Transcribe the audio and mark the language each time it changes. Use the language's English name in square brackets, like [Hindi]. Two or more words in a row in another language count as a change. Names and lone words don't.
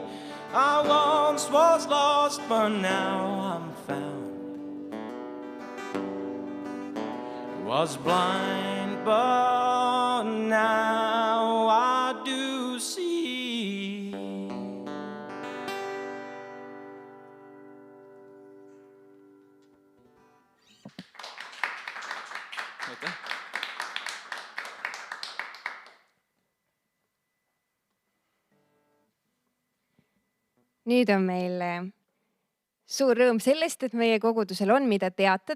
[English] I once was lost, but now I'm found. Was blind, but now I do see. [Estonian] Aitäh. Nüüd on meil suur rõõm sellest, et meie kogudusel on, mida teatada.